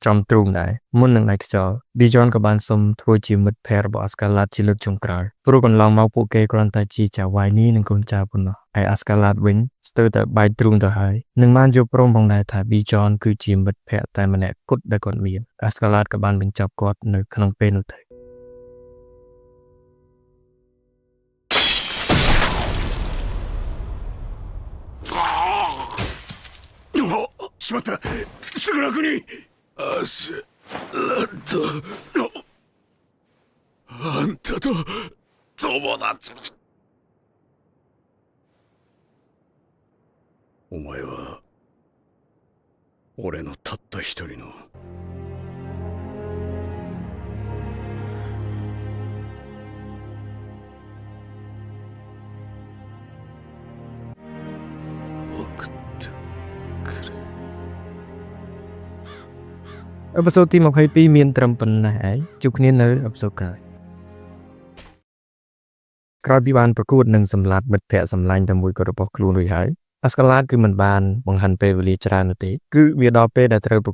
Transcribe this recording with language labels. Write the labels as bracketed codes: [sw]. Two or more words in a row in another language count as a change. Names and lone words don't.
[km] ចំទ្រូងដែរមុននឹងដៃខ្យល់ Bijon ក៏បានសុំធ្វើជាមិត្តភក្តិរបស់ Askalat ជាលើកចុងក្រោយព្រោះកន្លងមកពួកគេគ្រាន់តែជាចៅវាយនេះនិងកូនចៅប៉ុណ្ណោះហើយ Askalat វិញស្ទើរតែបែកទ្រូងទៅហើយនឹងបានយល់ព្រមផងដែរថា Bijon គឺជាមិត្តភក្តិតែម្នាក់គត់ដែលគាត់មាន Askalat ក៏បានបញ្ចប់គាត់នៅក្នុងពេលនោះទៅ [ja] しまったすぐ楽にアスラッドあんたと友達お前は俺のたった一人の送ってくれ [km] អេពីសូតទី22មានត្រឹមប៉ុណ្ណេះឯងជួបគ្នានៅអេពីសូតក្រោយក្រោយពីបានប្រកួតនឹងសម្លាប់មិត្តភក្តិសម្លាញ់តែមួយក៏របស់ខ្លួនរួចហើយអាស្កាឡាតគឺមិនបានបង្ហាញពេលវេលាច្រើននោះទេគឺវាដល់ពេលដែលត្រូវប្រ